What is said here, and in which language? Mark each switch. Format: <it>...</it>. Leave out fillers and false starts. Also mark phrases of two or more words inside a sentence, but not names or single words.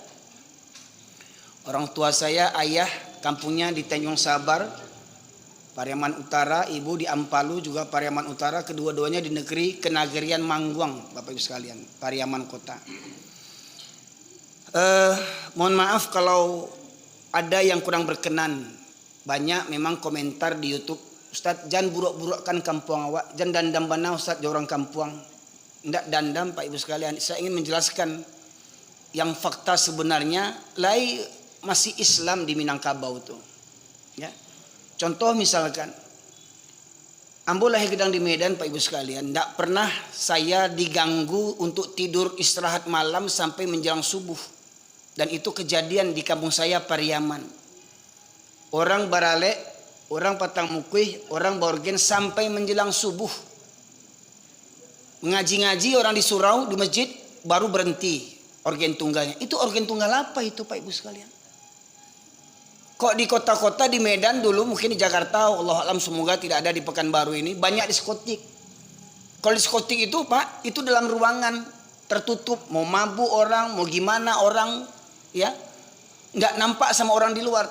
<id>Orang tua saya, ayah kampungnya di Tanjung Sabar, Pariaman Utara, ibu di Ampalu juga Pariaman Utara, kedua-duanya di negeri Kenagarian Mangguang, Bapak Ibu sekalian, Pariaman Kota. Mohon maaf kalau ada yang kurang berkenan. Banyak memang komentar di YouTube, Ustadz jangan buruk-burukkan</id> <min>kampung awak,</min> <id>jangan</id> <min>dandam bana</min> <id>Ustadz orang kampung. Tidak dandam Pak Ibu sekalian, saya ingin menjelaskan yang fakta sebenarnya lai masih Islam di Minangkabau itu. Ya. Contoh misalkan,</id> <min>ambo lahir gedang</min> <id>di Medan Pak Ibu sekalian, tidak pernah saya diganggu untuk tidur istirahat malam sampai menjelang subuh. Dan itu kejadian di kampung saya Pariaman.</id> <min>orang baralek, orang patang mukuih, orang borgen sampai menjelang subuh.</min> <id>Ngaji-ngaji orang di surau, di masjid, baru berhenti organ tunggalnya. Itu organ tunggal apa itu Pak Ibu sekalian? Kok di kota-kota di Medan dulu, mungkin di Jakarta, Allah alam semoga tidak ada di Pekanbaru ini, banyak diskotik. Kalau diskotik itu Pak, itu dalam ruangan tertutup, mau mabuk orang, mau gimana orang, ya nggak nampak sama orang di luar.</id>